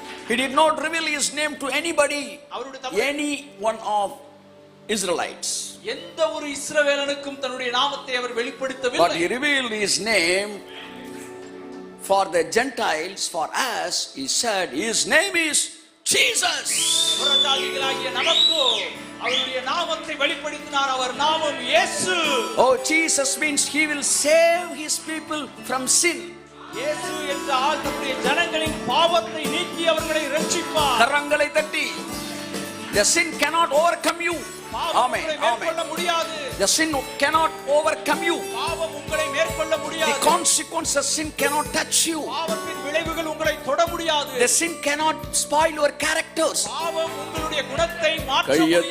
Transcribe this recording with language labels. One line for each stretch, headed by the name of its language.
English: He did not reveal His name to anybody, any one of Israelites.
Tamil: எந்த ஒரு இஸ்ரவேலனுக்கும் தன்னுடைய நாமத்தை அவர்
English: But
Tamil: வெளிப்படுத்தவில்லை.
English: He revealed His name for the Gentiles, for us. He said, His name is Jesus.
Tamil: புறஜாதிகளாகிய நமக்கு அவருடைய நாமத்தை வெளிப்படுத்தினார். அவர் நாமம் இயேசு.
English: Oh, Jesus means He will save His people from sin.
Tamil: இயேசு என்றால் தம்முடைய ஜனங்களின் பாவத்தை நீக்கி அவர்களை ரட்சிப்பார். கரங்களை தட்டி.
English: The sin cannot overcome you. Amen.
Tamil: மேற்கொள்ள முடியாது.
English: The sin cannot overcome you.
Tamil: பாவம் உங்களை மேற்கொள்ள முடியாது.
English: The consequence of sin cannot touch you.
Tamil: பாவத்தின் விளைவுகள் உங்களை தொட முடியாது.
English: The sin cannot spoil your characters.
Tamil: பாவம் உங்களுடைய குணத்தை மாற்ற முடியாது.